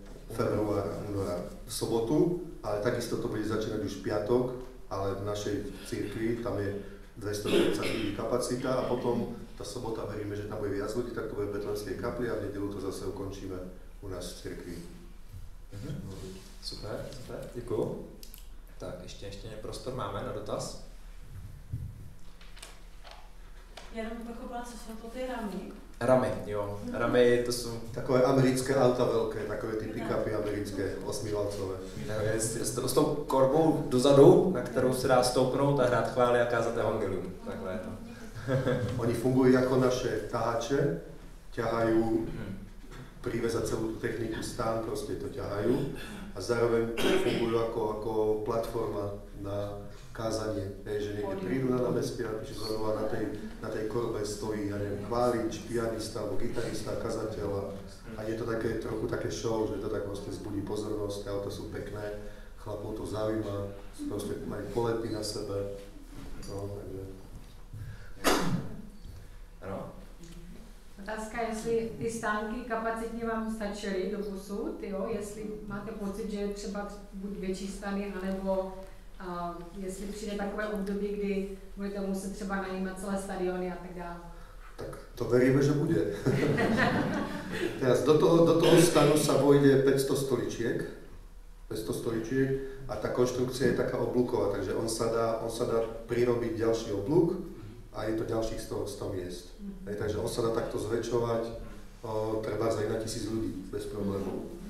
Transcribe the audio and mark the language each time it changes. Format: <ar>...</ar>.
<sk>februára, v sobotu, ale takisto to bude začínať už v piatok, ale v našej cirkvi tam je 230 ľudí kapacita a potom tá sobota veríme, že tam bude viac ľudí, tak to bude v Betlehemskej kapli a v nedeľu to zase ukončíme u nás v cirkvi.</sk> <cs>Super, děkuju. Tak, ještě prostor máme na dotaz. Jenom pochopila, co jsou to ty ramy. Ramy, jo. Ramy, to jsou... Takové americké auta veľké, takové ty pick-upy americké, 8-valcové. S tou korbou dozadu, na kterou se dá stoupnout a hrát chvály a kázat evangelium. Takhle je to.</cs> <sk>Oni fungujú ako naše tahače, ťahajú, priveza celú tú techniku stán, proste to ťahajú a zároveň fungujú ako platforma na kázanie, že niekde prídu na námestie a na tej korbe stojí, ja neviem, chválič, pianista alebo gitarista, kazateľ a je to také, trochu také show, že to tak vlastne zbudí pozornosť, auta sú pekné, chlapov to zaujíma, proste majú polety na sebe, no, takže.</sk> <cs>Ano. Otázka, jestli ty stánky kapacitně vám stačily do posud, jo? Jestli máte pocit, že je třeba buď větší stany, anebo jestli přijde takové období, kdy budete muset třeba najímat celé stadiony a tak dále.</cs> <sk>Tak to veríme, že bude. Teraz do toho stanu sa vojde 500 stoličiek a tá konštrukcia je taká oblúková, takže on sa dá prirobiť ďalší oblúk a je to ďalších 100 miest. Takže on sa dá takto zväčšovať treba aj na 1000 ľudí bez problémov.</sk>